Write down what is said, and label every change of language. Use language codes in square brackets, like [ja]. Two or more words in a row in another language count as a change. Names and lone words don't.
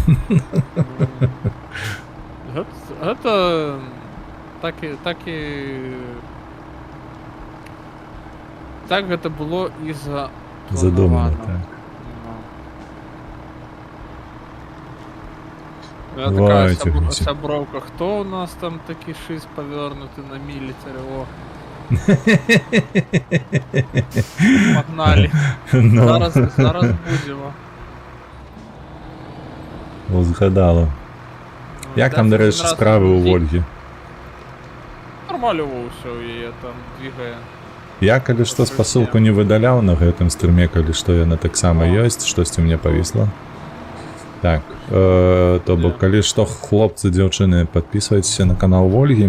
[be] Гэта так гэта было і Задумано, так. Я [uk] Бывають [be] такая [uk] у всіх. [be] сяброўка, хто у нас там такі шиз павёрнуты на мілітарі, о. [uk] Погнали. [be] Ну, [uk] Зараз будемо. згадала. Як там, до речі, справи у Вольгі? [be] Нормально ўсё у яе там двигае. Я, калі што, спасылку не выдаляў на гэтым стрыме, калі што яна таксама ёсць, штосьці мне павісла. Так, то бок, калі што, хлопцы, дзяўчыны, падпісвайцеся на канал Вольгі.